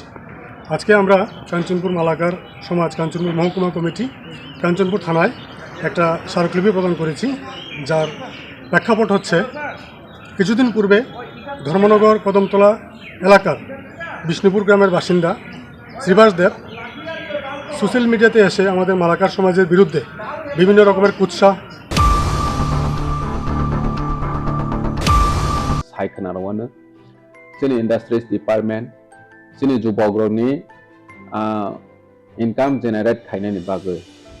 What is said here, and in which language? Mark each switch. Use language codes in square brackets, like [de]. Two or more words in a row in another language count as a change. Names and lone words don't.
[bn] আজকে আমরা কাঞ্চনপুর মালাকার সমাজ কাঞ্চনপুর মহকুমা কমিটি কাঞ্চনপুর থানায় একটা স্মারকলিপি প্রদান করেছি, যার প্রেক্ষাপট হচ্ছে কিছুদিন পূর্বে ধর্মনগর কদমতলা এলাকার বিষ্ণুপুর গ্রামের বাসিন্দা শ্রীবাসদেব [en] social media [bn] এসে আমাদের মালাকার সমাজের বিরুদ্ধে বিভিন্ন রকমের কুৎসা [brx] सायखोनारवानो जोंनि [en] industries department [brx] जोंनि जुबग्रनि इनकाम जेनेरेट खालामनायनि बागै